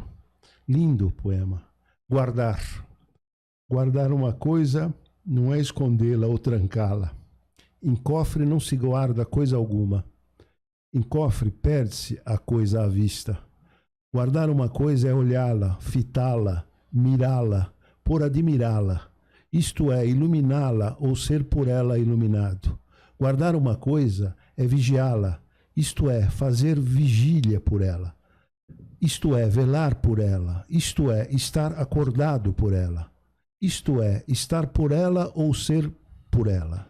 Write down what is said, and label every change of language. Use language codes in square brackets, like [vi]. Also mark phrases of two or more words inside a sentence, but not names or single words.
[pt] Lindo poema. Guardar. Guardar uma coisa não é escondê-la ou trancá-la. Em cofre não se guarda coisa alguma. Em cofre perde-se a coisa à vista. Guardar uma coisa é olhá-la, fitá-la, mirá-la, por admirá-la. Isto é, iluminá-la ou ser por ela iluminado. Guardar uma coisa é vigiá-la, isto é, fazer vigília por ela. Isto é, velar por ela, isto é, estar acordado por ela. Isto é, estar por ela ou ser por ela.